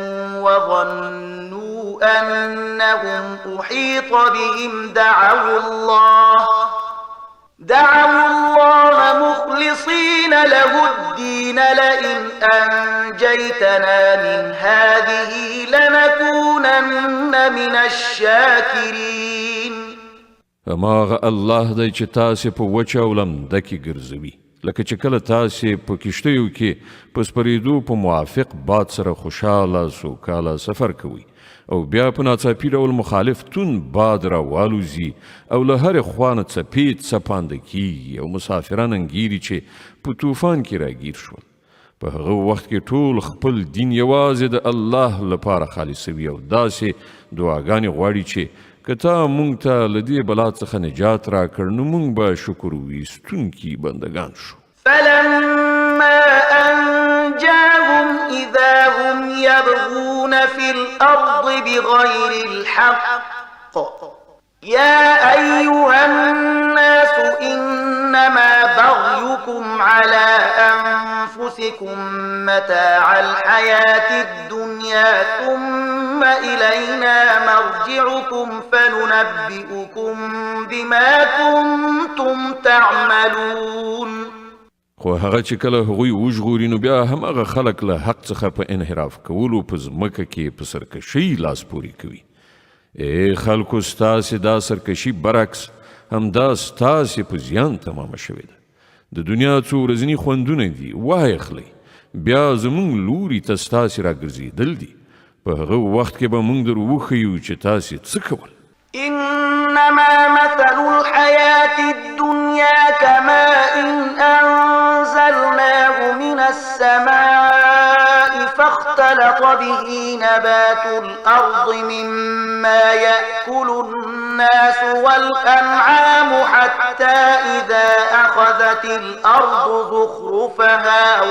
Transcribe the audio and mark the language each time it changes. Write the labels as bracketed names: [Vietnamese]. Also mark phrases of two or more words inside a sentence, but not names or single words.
[Arabic] وظنوا أنهم أحيط بهم دعوا الله مخلصين له الدين لئن أنجيتنا من هذه لنكونن من الشاكرين. [Pashto] هماغه الله دی چې تاسې په وچه او لمده کې ګرځوي، لکه چې کله تاسې په کښتیو کې په سپرېدو په موافق باد سره خوشحاله سوکاله سفر کوئ او بیا په ناڅاپي ډول مخالف تون باد راوالوځي او له هرې خوا نه څپې څپانده کیږي او مسافران انګیري چې په طوفان کې راګیر شول. په هغه وخت کې ټول خپل دین یوازې د الله لپاره خالصوي او داسې دعاګانې غواړي چې که تا مونږ ته له دې بلا څخه نجات راکړ نو مونږ به شکر ویستونکي بندګان شو. [Arabic] فلما أنجاهم إذا هم يبغون في الأرض بغير الحق يا أيها الناس إنما بغيكم على أنفسكم متاع الحياة الدنيا ثم إلينا مرجعكم فننبئكم بما كنتم تعملون. [Pashto] خو هغه چې کله هغوی وژغوري نو بیا هماغه خلک له حق څخه په انحراف کولو په ځمکه کې په سرکشۍ لاس پورې کوي. ای خلکو ستاسې دا سرکشي برعکس همدا ستاسې په زیان تمامه شوې ده. د دنیا څو ورځني خوندونه دي واخلئ، بیا زموږ لوري ته ستاسې راګرځېدل دي. په هغه وخت کې به موږ در وښیو چې تاسې څه کول. [Arabic] إنما مثل الحياة الدنيا كماء أنزلناه من السماء فاختلط به نبات الأرض مما يأكل الناس والأنعام حتى إذا أخذت الأرض زخرفها